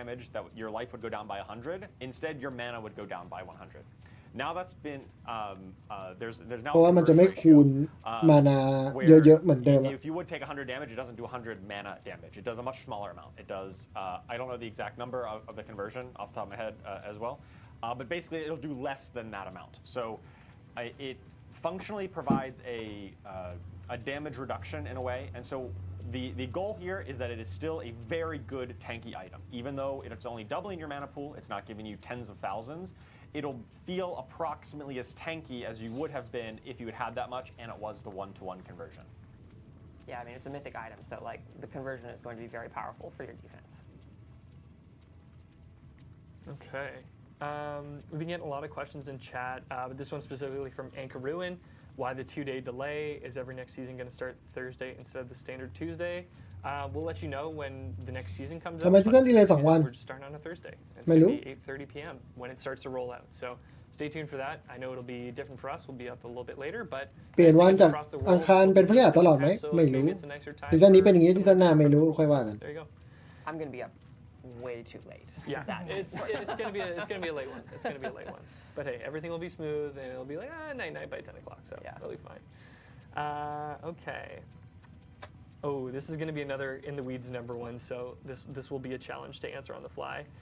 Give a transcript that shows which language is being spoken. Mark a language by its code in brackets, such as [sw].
[en] damage that your life would go down by 100. Instead, your mana would go down by 100. Now that's been there's now [th] เพราะว่ามันจะไม่คูณมานาเยอะๆเหมือนเดิม [en] If you would take 100 damage, it doesn't do 100 mana damage. It does a much smaller amount. It does I don't know the exact number of the conversion off the top of my head as well, but basically it'll do less than that amount. So it functionally provides a damage reduction in a way, and so the goal here is that it is still a very good tanky item. Even though it's only doubling your mana pool, it's not giving you tens of thousands. It'll feel approximately as tanky as you would have been if you had had that much and it was the one-to-one conversion. Yeah, I mean, it's a mythic item, so like the conversion is going to be very powerful for your defense. Okay. We've been getting a lot of questions in chat, but this one specifically from Anchor Ruin. Why the 2-day delay? Is every next season going to start Thursday instead of the standard Tuesday? We'll let you know when the next season comes out. [th] ทำไมซีซั่นดีเลย2 วัน [en] We're just starting on a Thursday. It's going to be 8:30 p.m. when it starts to roll out. So stay tuned for that. I know it'll be different for us. We'll be up a little bit later, but [th] เปลี่ยนวันจากอังคารเป็นพฤหัสตลอดไหมไม่รู้ซีซั่นนี้เป็นอย่างนี้ซีซั่นหน้าไม่รู้ค่อยว่ากัน [en] There you go. I'm going to be up way too late. Yeah, it's going to be a late one. It's going to be a late one. But hey, everything will be smooth and it'll be like night by 10 o'clock. So yeah, it'll be fine. Okay. Oh, this is going to be another in the weeds number one. So this will be a challenge to answer on the fly.